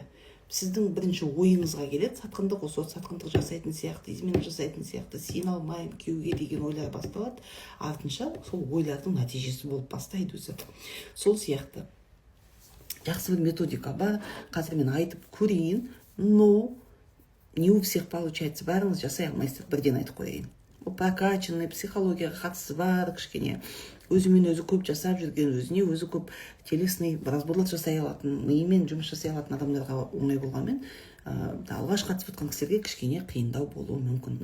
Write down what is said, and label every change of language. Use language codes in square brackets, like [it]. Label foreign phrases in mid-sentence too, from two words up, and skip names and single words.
[kk] Сіздің бірінші ойыңызға келеді, сатқындық, осы сатқындық жасайтын сияқты, измена жасайтын сияқты, сен алмайым күйеуге деген ойлар басталады. Артынша сол ойлардың нәтижесі болып бастайды өзі. Сол сияқты жақсы бір методика бар, қазір мен айтып көрейін, [ru] но не у всех получается, [kk] бәріңіз жасай алмайсыздар, бірден айтып қояйын. Прокачанный психологияға қатысы бар, кішкене өзімен өзі көп жасап жүрген, өзіне өзі көп телесный разборлар жасай алатын, миымен жұмыс жасай алатын адамдарға оңай болғанмен, алғаш қатысып жатқан кісілерге кішкене қиындау болуы мүмкін.